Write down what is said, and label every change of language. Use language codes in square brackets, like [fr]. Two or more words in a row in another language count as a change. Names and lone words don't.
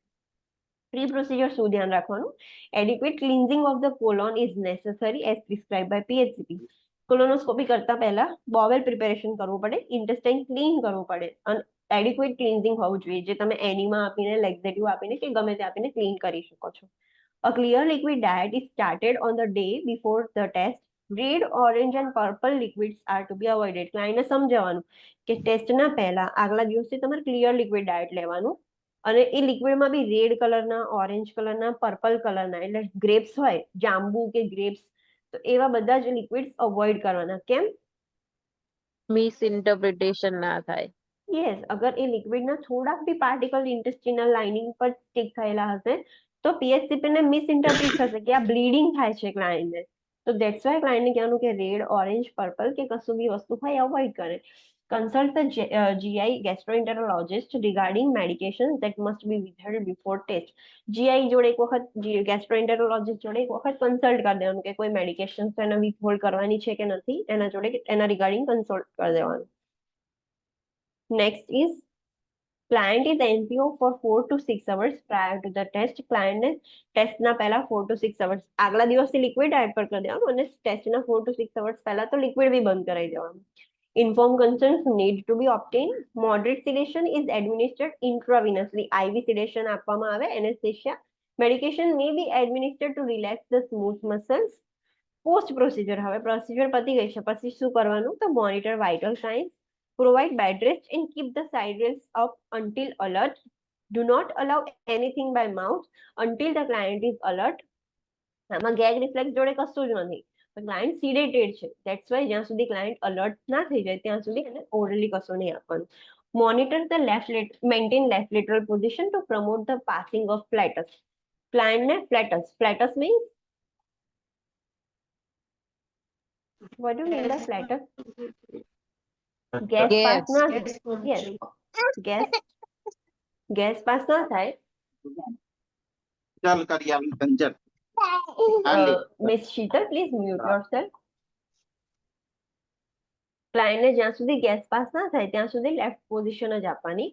[en] pre procedure [gu] શું ધ્યાન રાખવાનું? [en] adequate cleansing of the colon is necessary as prescribe by PHCP. [gu] કોલોનોસ્કોપી કરતા પહેલા [en] bowel preparation [gu] કરવું પડે, [en] intestine clean [gu] કરવું પડે અને [en] adequate cleansing [gu] હોવું જોઈએ, જે તમે એનીમા આપીને, લેક્ઝેટિવ આપીને કે ગમે તે આપીને ક્લીન કરી શકો છો. [en] A clear liquid diet is started on the day before the test. Red, orange and purple liquids are to be avoided. [gu] ક્લાયન્ટને સમજાવવાનું કે ટેસ્ટના પહેલા આગલા દિવસથી તમારે [en] clear liquid diet [gu] લેવાનું અને એ લિક્વિડમાં બી રેડ કલરના, ઓરેન્જ કલરના, પર્પલ કલરના એટલે ગ્રેપ્સ હોય, જાંબુ કે ગ્રેપ્સ, તો એવા બધા જ લિક્વિડ્સ અવોઇડ કરવાના. કેમ? મિસઇન્ટરપ્રિટેશન ના થાય. યસ, અગર એ લિક્વિડના થોડાક બી પાર્ટિકલ [en] intestinal lining [gu] પર સ્ટિક થયેલા હશે તો PHCP ને મિસઇન્ટરપ્રિટ થશે કે આ બ્લીડિંગ થાય છે ક્લાયન્ટને. તો [en] that's why [gu] ક્લાયન્ટને કહેવાનું કે રેડ, ઓરેન્જ, પર્પલ કે કશું બી વસ્તુ હોય અવોઇડ કરે. [en] consult the GI gastroenterologist regarding medications that must be withheld before test. [gu] GI જોડે એક વખત gastroenterologist જોડે એક વખત કન્સલ્ટ કરી દેવાનું કે કોઈ મેડિકેશન એને વિથહોલ્ડ કરવાની છે કે નથી, એના જોડે એના રિગાર્ડિંગ કન્સલ્ટ કરી દેવાનું. [en] Next is client is NPO for 4 to 6 hours prior to the test. [gu] Client ને ટેસ્ટના પહેલા [en] 4 to 6 hours [gu] આગલા દિવસથી લિક્વિડ ડાયટ પર કરી દેવાનું અને ટેસ્ટના [en] 4 to 6 hours [gu] પહેલા તો લિક્વિડ બી બંધ કરાવી દેવાનું. [en] Informed consent need to be obtained. Moderate sedation is administered intravenously. IV sedation [gu] આપવામાં આવે, [en] anesthesia. Medication may be administered to relax the smooth muscles. Post procedure, [gu] હવે પ્રોસિજર પતી ગઈ છે, પછી શું કરવાનું? [en] તો monitor vital signs, provide bed rest and keep the side rails up until alert. Do not allow anything by mouth until the client is alert. [gu] આમાં [en] gag reflex [gu] જોડે કશું જ નથી. ક્લાયન્ટ સિડેટેડ છે, [en] that's why [gu] જ્યાં સુધી ક્લાયન્ટ અલર્ટ ના થઈ જાય ત્યાં સુધી એને ઓરલી કશું નહીં આપવાનું. [en] monitor the maintain left lateral position to promote the passing of flatus. ક્લાયન્ટને flatus means what do you mean by flatus? gas pass [gu] ના યસ [en] gas pass [gu] ના થાય. [hi] चल कर यार कंजर [en] Miss Sheetal please mute yourself. [gu] ક્લાયન્ટને જ્યાં સુધી [en] gas pass [gu] ના થાય ત્યાં સુધી [en] left position [gu] જ આપવાની.